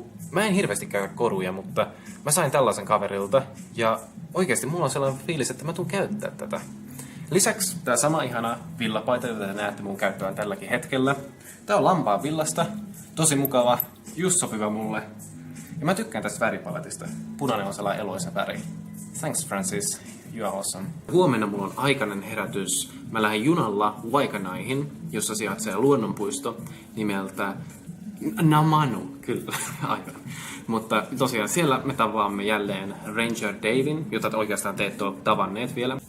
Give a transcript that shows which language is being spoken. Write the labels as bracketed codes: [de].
[fi] Mä en hirveästi käy koruja, mutta mä sain tällaisen kaverilta ja oikeesti mulla on sellainen fiilis, että mä tuun käyttää tätä. Lisäksi tää sama ihana villapaita, jota te näette mun käyttöön tälläkin hetkellä. Tää on lampaan villasta, tosi mukava, just sopiva mulle. Ja mä tykkään tästä väripaletista. Punainen on sellainen eloisa väri. [en] Thanks Francis, you are awesome. [fi] Huomenna mulla on aikainen herätys. Mä lähden junalla Waikanaihin, jossa sijaitsee luonnonpuisto nimeltä MANU, kyllä, aivan. Mutta tosiaan siellä me tavaamme jälleen Ranger Davin, jota oikeastaan te ette ole tavanneet vielä.